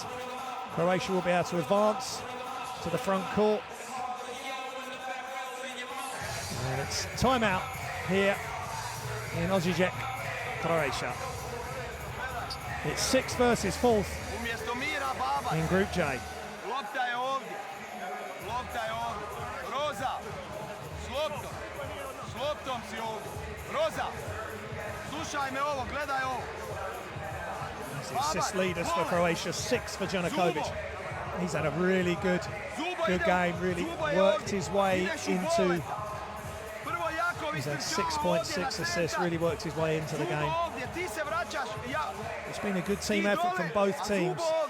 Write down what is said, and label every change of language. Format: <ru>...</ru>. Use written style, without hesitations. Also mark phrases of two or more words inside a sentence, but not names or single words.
<en>Croatia will be able to advance to the front court. And it's timeout here in Osijek, Croatia. It's 6th versus 4th in Group J.</en> <hr>Lopta je ovdje. Lopta je ovdje. Roza, s loptom. S loptom si ovdje. Roza, slušaj me ovo, gledaj ovo.</hr> <en>The assist leaders for Croatia, 6 for Janakovic. He's had a really good game, really worked his way into. He's had 6.6 assists, really worked his way into the game. It's been a good team effort from both teams.</en>